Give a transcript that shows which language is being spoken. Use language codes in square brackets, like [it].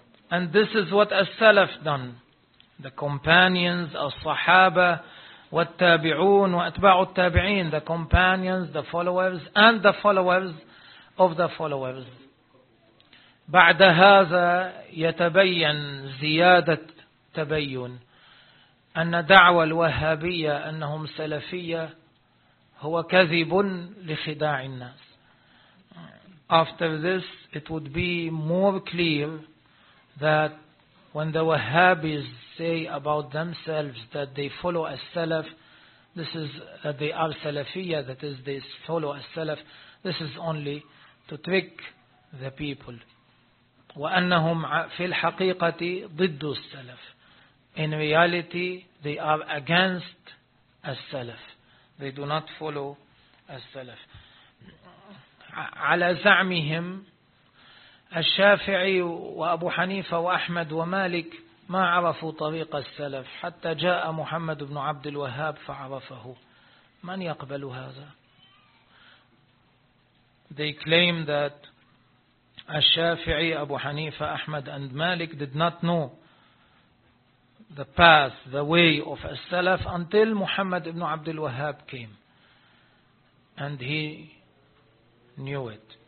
[en] And this is what as-salaf done. The companions, as-sahaba, [ar] wa-tabi'un, wa-atba'u al-tabi'in. [en] The companions, the followers, and the followers of the followers. [ar] بعد هذا يتبين زيادة تبين أن دعوة الوهابية أنهم سلفية هو كذب لخداع الناس. [en] After this, it would be more clear that when the Wahhabis say about themselves that they follow a Salaf, this is that they are Salafiyya, that is, they follow a Salaf, this is only to trick the people. [ar] وَأَنَّهُمْ فِي الْحَقِيقَةِ ضِدُّ السَّلَفِ. [en] In reality, they are against a Salaf. They do not follow a Salaf. [ar] عَلَى زَعْمِهِمْ الشافعي وأبو حنيفة وأحمد ومالك ما عرفوا طريق السلف حتى جاء محمد بن عبد الوهاب فعرفه. من يقبل هذا؟ [en] They claim that الشافعي, أبو حنيفة, أحمد and مالك did not know the path, the way of السلف until محمد بن عبد الوهاب came and he knew it.